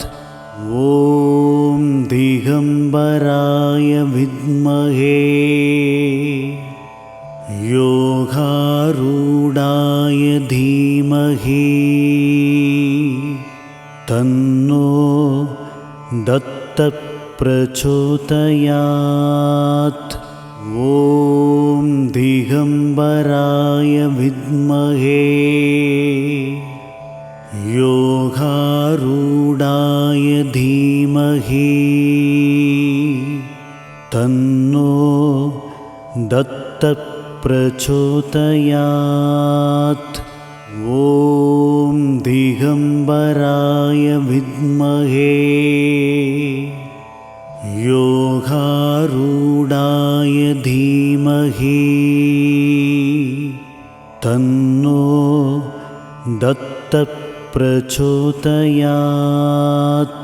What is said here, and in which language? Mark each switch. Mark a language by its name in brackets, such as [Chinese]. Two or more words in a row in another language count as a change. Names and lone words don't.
[Sanskrit] ॐ दिगम्बराय विद्महे योगारूढाय धीमहि तन्नो दत्त प्रचोदयात्. ॐ दिगम्बराय विद्महे योगारूढाय धीमहि तन्नो दत्तप्रचोदयात्। ॐ दिगम्बराय विद्महे योगारूढाय धीमहि तन्नो दत्तप्रचोदयात्।